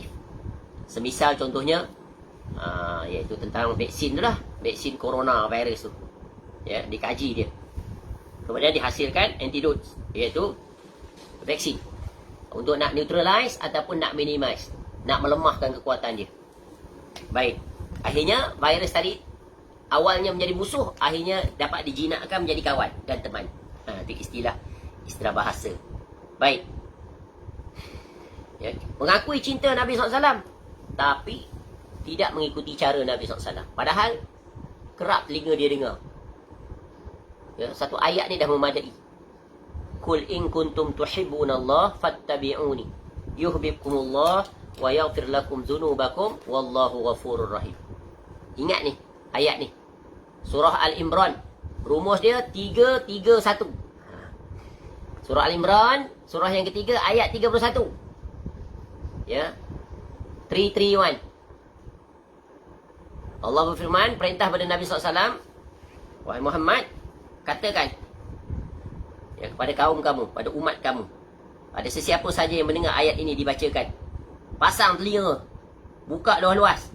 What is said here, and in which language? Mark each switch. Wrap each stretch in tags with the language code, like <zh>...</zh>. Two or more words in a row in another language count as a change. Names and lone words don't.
<ms>Semisal contohnya, iaitu tentang vaksin tu lah, vaksin corona virus tu. Ya, dikaji dia. Kemudian dihasilkan antidote, iaitu vaksin. Untuk nak neutralize ataupun nak minimize, nak melemahkan kekuatan dia. Baik. Akhirnya virus tadi awalnya menjadi musuh, akhirnya dapat dijinakkan menjadi kawan dan teman. Itu istilah bahasa. Baik. Ya, mengakui cinta Nabi SAW, tapi tidak mengikuti cara Nabi SAW. Padahal kerap telinga dia dengar. Ya, satu ayat ni dah memadai.</ms> <ar>قل إن كنتم تحبون الله فاتبعوني يحببكم الله ويغفر لكم ذنوبكم والله غفور رحيم.</ar> <ms>Ingat ni, ayat ni. Surah Al-Imran. Rumus dia 331. Surah Al-Imran, surah yang ketiga, ayat 31. Ya. 331. Allah berfirman, perintah pada Nabi SAW, wahai Muhammad, katakan, ya, kepada kaum kamu, pada umat kamu, ada sesiapa saja yang mendengar ayat ini dibacakan, pasang telinga, buka luas-luas.</ms>